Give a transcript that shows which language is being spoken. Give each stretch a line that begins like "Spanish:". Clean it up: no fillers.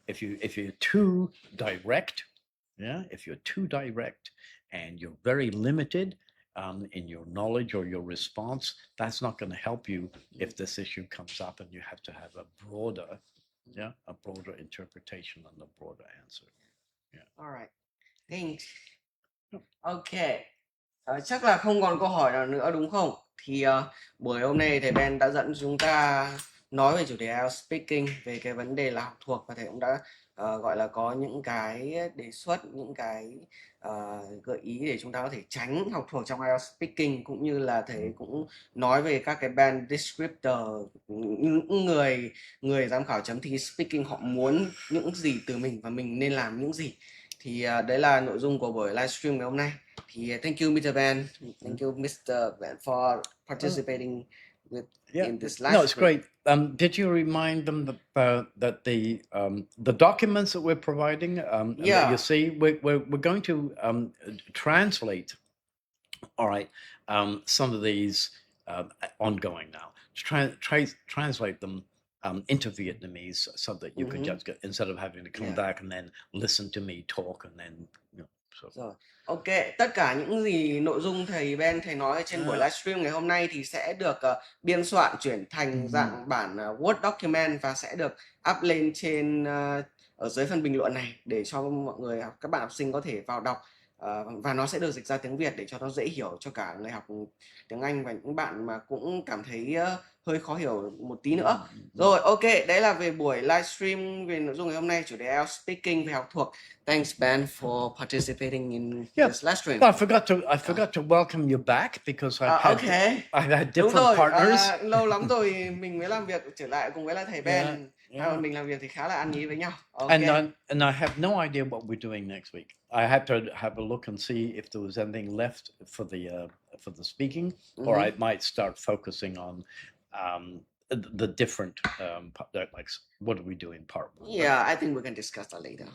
English: If you're too direct, if you're too direct and you're very limited in your knowledge or your response, that's not going to help you if this issue comes up, and you have to have a broader interpretation and a broader answer. Yeah. All right. Thanks. Okay.
Vietnamese: Chắc là không còn câu hỏi nào nữa đúng không? Thì buổi hôm nay thầy Ben đã dẫn chúng ta nói về chủ đề IELTS speaking, về cái vấn đề là học thuộc, và thầy cũng đã gọi là có những cái đề xuất, những cái gợi ý để chúng ta có thể tránh học thuộc trong IELTS speaking, cũng như là thầy cũng nói về các cái band descriptor, những người giám khảo chấm thi speaking họ muốn những gì từ mình và mình nên làm những gì. Thì đấy là nội dung của buổi livestream ngày hôm nay.
English: Thì thank you Mr. Ben, thank you Mr. Ben for participating in this livestream. No, it's great. Did you remind them that the documents that we're providing? That you see, we're going to translate. All right, some of these ongoing now. Translate them into Vietnamese so that you can just get, instead of having to come back and then listen to me talk and then
Vietnamese: Rồi. Ok, tất cả những gì nội dung thầy nói trên buổi livestream ngày hôm nay thì sẽ được biên soạn chuyển thành dạng bản Word document và sẽ được up lên trên ở dưới phần bình luận này để cho mọi người, các bạn học sinh có thể vào đọc, và nó sẽ được dịch ra tiếng Việt để cho nó dễ hiểu cho cả người học tiếng Anh và những bạn mà cũng cảm thấy hơi khó hiểu một tí nữa. Rồi, ok, đấy là về buổi livestream về nội dung ngày hôm nay, chủ đề IELTS speaking về học thuộc.
English: Thanks Ben for participating in this livestream. I forgot to welcome you back because I've had different partners.
Vietnamese: Lâu lắm rồi mình mới làm việc trở lại cùng với là thầy Ben. Mình làm việc thì khá là ăn ý với nhau.
English: Okay. And I have no idea what we're doing next week. I have to have a look and see if there was anything left for the speaking, or I might start focusing on the different like what do we do in part one. Yeah, I think we can discuss that later.